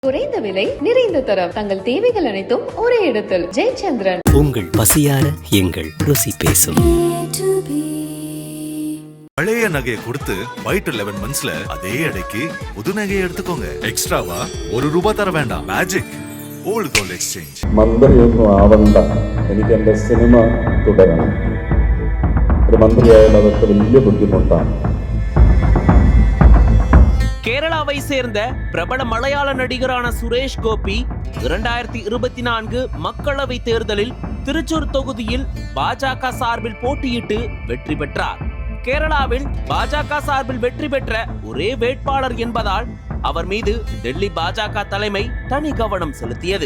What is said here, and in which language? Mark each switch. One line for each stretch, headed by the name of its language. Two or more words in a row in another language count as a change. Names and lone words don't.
Tamil: குறைந்த விலை நிறைந்த தரம் தங்கள் தேவைகள் அனைத்தும் ஒரே இடத்தில் ஜெயச்சந்திரன். உங்கள் பசியார எங்கள் ருசி பேசும். பழைய நகையை கொடுத்து White 11 monthsல அதே அடைக்கு புது நகையை எடுத்துக்கோங்க. எக்ஸ்ட்ராவா ₹1 தர வேண்டாம். மேஜிக் ஓல்ட் கோல்ட் எக்ஸ்சேஞ்ச்.
Malayalam: മന്ത്രിയൊന്നും ആവണ്ട, എനിക്ക് എൻ്റെ സിനിമ തുടരണം. ഒരു മന്ത്രിയായാൽ അതൊക്കെ വലിയ ബുദ്ധിമുട്ടാണ്.
Tamil: கேரளாவை சேர்ந்த பிரபல மலையாள நடிகரான சுரேஷ் கோபி 2024 மக்களவை தேர்தலில் திருச்சூர் தொகுதியில் பாஜக சார்பில் போட்டியிட்டு வெற்றி பெற்றார். கேரளாவில் பாஜக சார்பில் வெற்றி பெற்ற ஒரே வேட்பாளர் என்பதால் அவர் மீது டெல்லி பாஜக தலைமை தனி கவனம் செலுத்தியது.